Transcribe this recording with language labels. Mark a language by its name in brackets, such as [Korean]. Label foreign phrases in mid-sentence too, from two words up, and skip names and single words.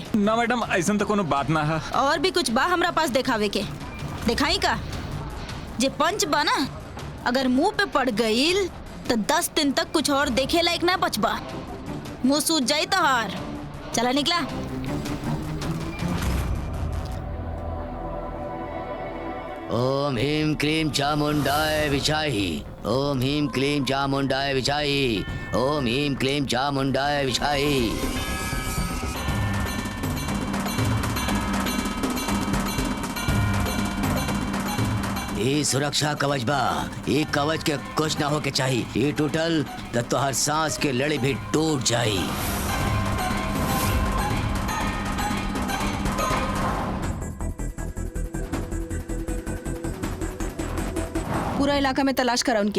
[Bhojpuri] ना मैडम, ऐसा तो कोनो बात ना है। और भी कुछ बा हमरा पास दिखावे के? दिखाई का? जे पंच बा ना, अगर मुंह पे पड़ गईल तो 10 दिन तक कुछ और देखे लायक ना बचबा। मुंह सूज जाई तो हार। चला निकला। [Sanskrit] ओम ह्रीं क्लीं चामुंडाय विचाहि। ओम ह्रीं क्लीं चामुंडाय विचाहि। ओम ह्रीं क्लीं चामुंडाय विचाहि। [Bhojpuri] ये सुरक्षा कवच बा। ये कवच के कुछ ना हो के चाहिए। ये टूटल तो हर सांस के लड़ी भी टूट जाई। पूरा इलाका में तलाश करा उनके।